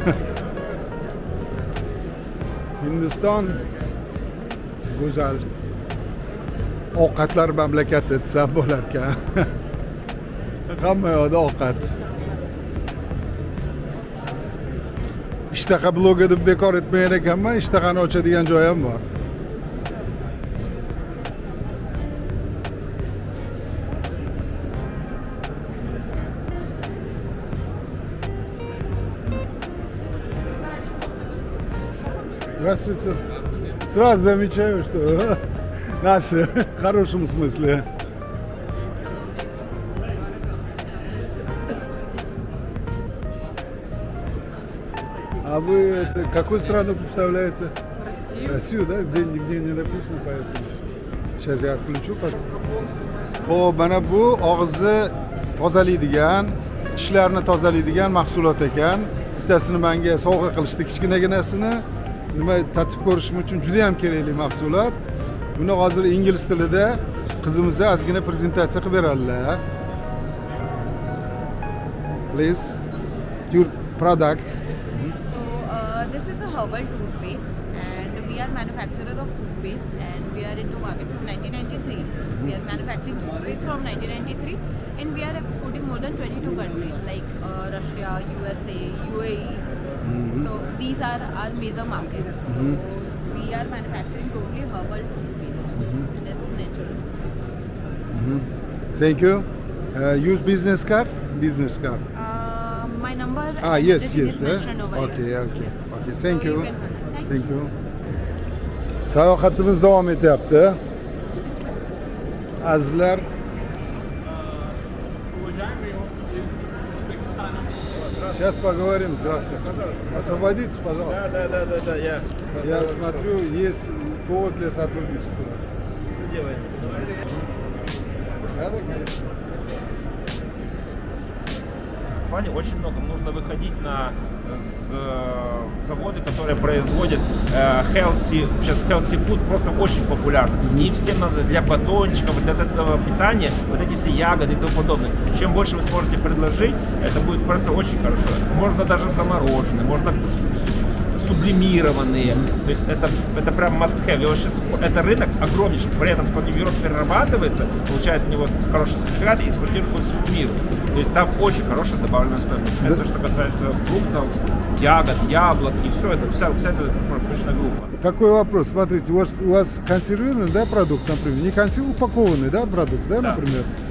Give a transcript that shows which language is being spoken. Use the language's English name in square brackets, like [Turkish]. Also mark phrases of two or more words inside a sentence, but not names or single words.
[Uzbek] Hindiston go'zal ovqatlar mamlakati desam bo'lar ekan. Hamma yoqda ovqat. Ishtaha blogi deb bekor etmagan ekanman, ishtahani ochadigan joy ham bor. [Russian] Здравствуйте. Сразу замечаю, что наши в хорошем смысле. А вы это, какую страну представляете? Россию. Россию, да? Здесь нигде не написано, поэтому. Сейчас я отключу. [Uzbek] Xo'p, mana bu og'izni tozalaydigan, tishlarni tozalaydigan mahsulot ekan. Bittasini menga sovg'a qilishdi, kichkinaginasini. Nima tatib ko'rishim uchun juda ham kerakli mahsulot. Buni hozir ingliz tilida qizimizga ozgina prezentatsiya qilib beradilar. [English] Please, your product. This is a herbal toothpaste and we are manufacturer of toothpaste and we are into market from 1993. We are manufacturing toothpaste from 1993 and we are exporting more than 22 countries like Russia, USA, UAE. So these are our major markets. So we are manufacturing totally herbal toothpaste and it's natural toothpaste. Thank you. Use business card? Business card. My number Yes. is mentioned over here. Okay. Thank So you. can contact. Thank you. [Uzbek] Sayohatimiz davom etyapti. Azizlar, [Russian] сейчас поговорим. Здравствуйте. Освободитесь, пожалуйста. Да, Я смотрю, есть повод для сотрудничества. Что делаем? Да, конечно. В плане очень много. Нужно выходить на заводы, которые производят healthy, сейчас [English] healthy food [Russian] просто очень популярно. И всем надо для батончиков, для этого питания вот эти все ягоды и тому подобное. Чем больше вы сможете предложить, это будет просто очень хорошо. Можно даже замороженный, можно сублимированные. То есть это прям [English] must have. [Russian] И вот сейчас это рынок огромнейший, при этом, что они в Европе перерабатывается, получает у него хороший сертификат и экспортирует по всему миру. То есть там очень хорошая добавленная стоимость. Это что касается фруктов, ягод, яблок и все это, вся эта промышленная группа. Такой вопрос. Смотрите, у вас консервированный, да, продукт, например, не упакованный, да, продукт, да, например.